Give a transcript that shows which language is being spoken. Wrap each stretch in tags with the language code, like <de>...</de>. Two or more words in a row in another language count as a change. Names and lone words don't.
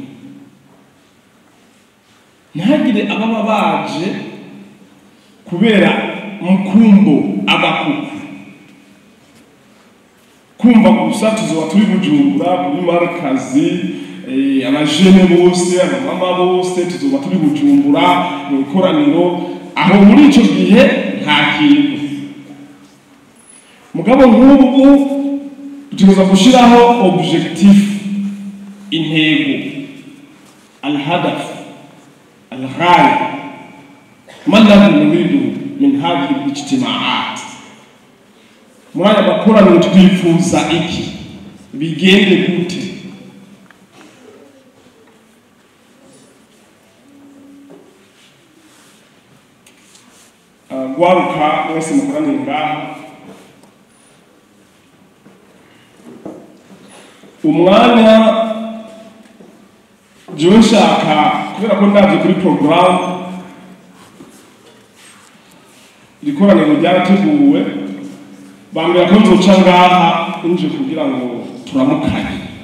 <rn>Ntihagire ababa baje kubera mukumbo agakuku, kumva gusa tuzoba turi Bujumbura kuri markazi, abajene bose abamama bose tuzoba turi Bujumbura mu ikoraniro, aho muri icyo gihe nta kintu. Mugabo nk'ubu tuza gushiraho objectif, intego,</rn> <ar>الهدف، الغاية، ماذا نريد من هذه الاجتماعات.</ar> <rn>Mwana bakoraniro twifuza iki, bigende gute? Gwaruka mwese mukoranire ngaha, umwanya jewe nshaka kubera ko ndavye kuri program ikoraniro ryarateguwe bambwira ko nzoca ngaha nje kugira ngo turamukanye.</rn>